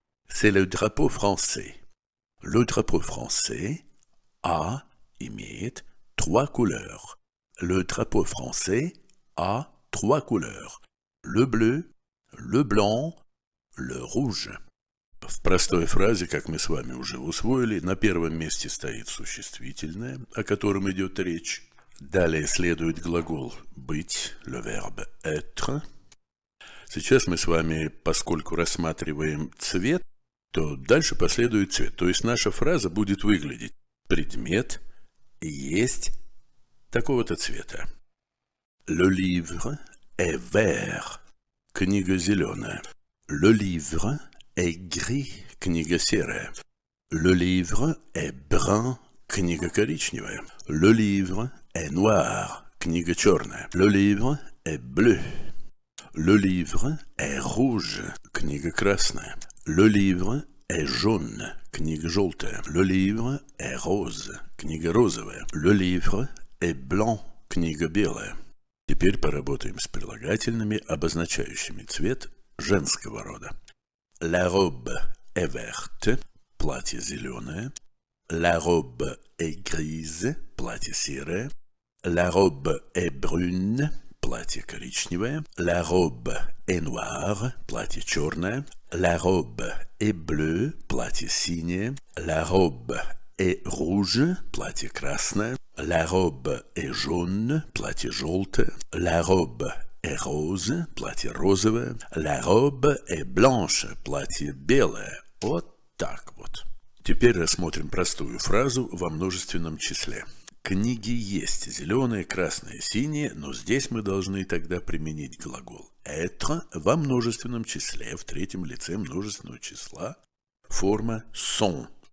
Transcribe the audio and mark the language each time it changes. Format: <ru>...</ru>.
<fr>C'est le drapeau français. Le drapeau français</fr> <ru>имеет</ru> <fr>3 couleurs. Le drapeau français a 3 couleurs. Le bleu, le blanc, le rouge.</fr> <ru>В простой фразе, как мы с вами уже усвоили, на первом месте стоит существительное, о котором идет речь. Далее следует глагол «быть»,</ru> <fr>le verbe être.</fr> <ru>Сейчас мы с вами, поскольку рассматриваем цвет, то дальше последует цвет. То есть наша фраза будет выглядеть: предмет есть такого-то цвета.</ru> <fr>Le livre est vert.</fr> <ru>Книга зеленая.</ru> <fr>Le livre est gris.</fr> <ru>Книга серая.</ru> <fr>Le livre est brun.</fr> <ru>Книга коричневая.</ru> <fr>Le livre est noir.</fr> <ru>Книга черная.</ru> <fr>Le livre est bleu. Le livre est rouge.</fr> <ru>Книга красная.</ru> <fr>Le livre est jaune.</fr> <ru>Книга желтая.</ru> <fr>Le livre est rose.</fr> <ru>Книга розовая.</ru> <fr>Le livre est blanc.</fr> <ru>Книга белая. Теперь поработаем с прилагательными, обозначающими цвет женского рода.</ru> <fr>La robe est verte,</fr> <ru>платье зеленое.</ru> <fr>La robe est grise,</fr> <ru>платье серое.</ru> <fr>La robe est brune,</fr> <ru>платье коричневое.</ru> <fr>La robe est noire,</fr> <ru>платье черное.</ru> <fr>La robe est bleue,</fr> <ru>платье синее.</ru> <fr>La robe est rouge,</fr> <ru>платье красное.</ru> <fr>La robe est jaune,</fr> <ru>платье желтое.</ru> <fr>La robe est rose,</fr> <ru>платье розовое.</ru> <fr>La robe est blanche,</fr> <ru>платье белое. Вот так вот. Теперь рассмотрим простую фразу во множественном числе. Книги есть зеленые, красные, синие, но здесь мы должны тогда применить глагол être во множественном числе, в третьем лице множественного числа, форма sont.</ru>